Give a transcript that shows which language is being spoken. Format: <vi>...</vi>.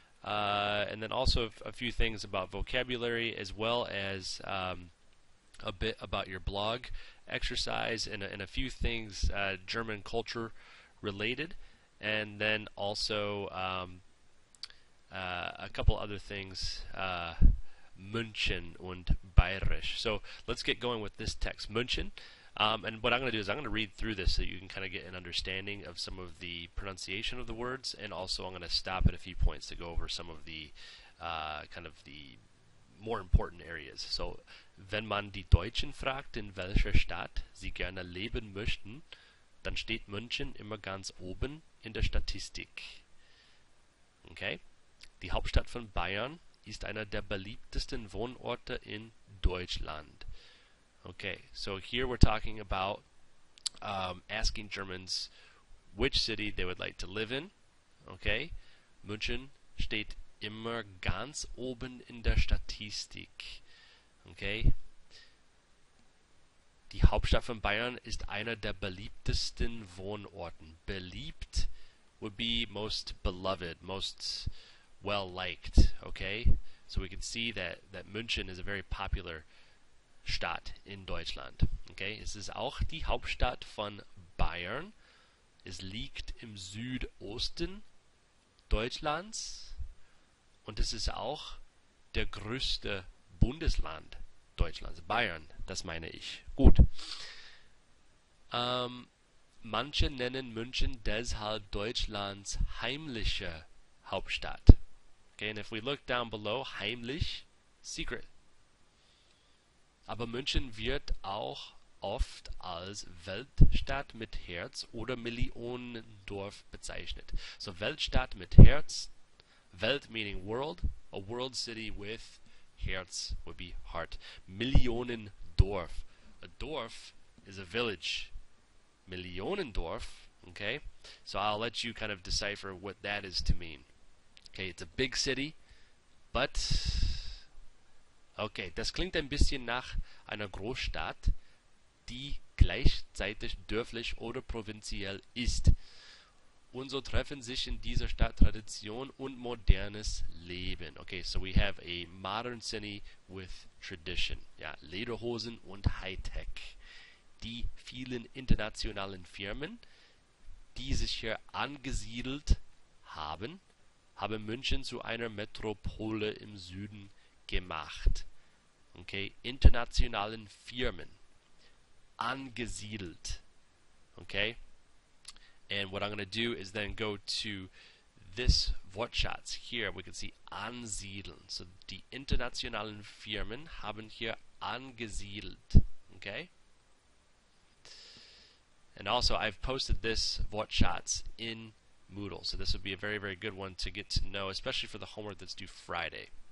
<en>And then also a few things about vocabulary as well as a bit about your blog exercise and a few things German culture related, and then also a couple other things</en> <de>München und Bayerisch.</de> <en>So let's get going with this text, München. And what I'm going to do is I'm going to read through this so you can kind of get an understanding of some of the pronunciation of the words, and also I'm going to stop at a few points to go over some of the kind of the more important areas.</en> <de>So, wenn man die Deutschen fragt, in welcher Stadt sie gerne leben möchten, dann steht München immer ganz oben in der Statistik. Okay? Die Hauptstadt von Bayern ist einer der beliebtesten Wohnorte in Deutschland.</de> <en>Okay, so here we're talking about asking Germans which city they would like to live in.</en> <de>Okay, München steht immer ganz oben in der Statistik. Okay, die Hauptstadt von Bayern ist einer der beliebtesten Wohnorten.</de> <en>Beliebt would be most beloved, most well liked. Okay, so we can see that München is a very popular</en> <de>Stadt in Deutschland. Okay, es ist auch die Hauptstadt von Bayern. Es liegt im Südosten Deutschlands und es ist auch der größte Bundesland Deutschlands. Bayern, das meine ich. Gut. Manche nennen München deshalb Deutschlands heimliche Hauptstadt.</de> <en>Okay, and if we look down below,</en> <de>heimlich, secret. Aber München wird auch oft als Weltstadt mit Herz oder Millionendorf bezeichnet.</de> <en>So Weltstadt mit Herz, Welt meaning world, a world city with Herz would be heart. Millionendorf. A dorf is a village. Millionendorf, okay? So I'll let you kind of decipher what that is to mean.</en> <de>Okay,</de> <en>it's a big city, but okay,</en> <de>das klingt ein bisschen nach einer Großstadt, die gleichzeitig dörflich oder provinziell ist. Und so treffen sich in dieser Stadt Tradition und modernes Leben.</de> <en>Okay, so we have a modern city with tradition.</en> <de>Ja, Lederhosen und Hightech. Die vielen internationalen Firmen, die sich hier angesiedelt haben, haben München zu einer Metropole im Süden gemacht. Okay, internationalen Firmen angesiedelt.</de> <en>Okay, and what I'm going to do is then go to this Wortschatz here. We can see ansiedeln.</en> <de>So die internationalen Firmen haben hier angesiedelt.</de> <en>Okay, and also I've posted this Wortschatz in Moodle, so this would be a very, very good one to get to know, especially for the homework that's due Friday.</en>